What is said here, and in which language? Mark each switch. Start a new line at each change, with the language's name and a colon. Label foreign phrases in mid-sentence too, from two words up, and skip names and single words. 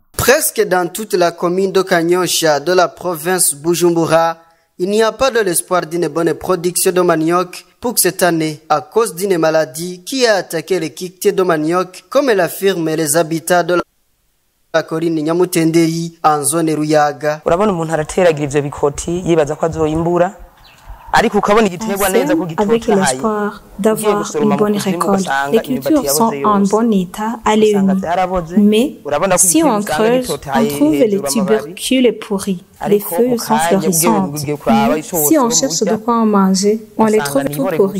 French: Presque dans toute la commune de Kanyosha de la province Bujumbura, il n'y a pas de l'espoir d'une bonne production de manioc pour cette année à cause d'une maladie qui a attaqué les cultures de manioc, comme l'affirment les habitants de la colline Nyamutenderi en zone Ruyaga.
Rundi: Urabona umuntu arateragira ivyo bikoti yibaza ko azoyimbura.
French: Avec l'espoir d'avoir une bonne récolte. Les cultures sont en bon état à l'œil nu. Mais si on creuse, on trouve les tubercules pourris. Les feuilles sont florissantes. Mais si on cherche de quoi en manger, on les trouve tout pourris.